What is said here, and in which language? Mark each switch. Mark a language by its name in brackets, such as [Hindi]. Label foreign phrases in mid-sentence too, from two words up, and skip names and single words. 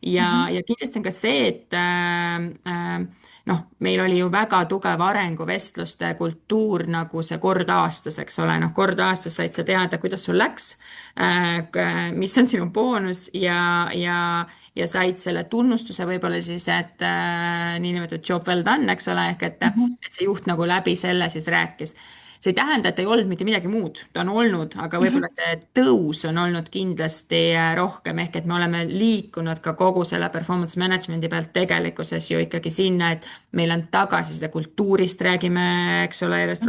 [Estonian] Ja kindlasti on ka see, noh, meil oli ju väga tugev arenguvestluste kultuur nagu see kord aastas, eks ole, noh, kord aastas said sa teada, kuidas sul läks, mis on sinu boonus ja said selle tunnustuse võib-olla siis, et niinimetatud [English] job well done, [Estonian] eks ole, ehk Mhm, et see juht nagu läbi selle siis rääkis. See ei tähenda, et ei olnud mitte midagi muud, ta on olnud, aga mhm, võib-olla see tõus on olnud kindlasti rohkem, ehk et me oleme liikunud ka kogu selle [English] performance management'i [Estonian] pealt tegelikkuses ju ikkagi sinna, et meil on tagasiside kultuurist, räägime, eks ole, järjest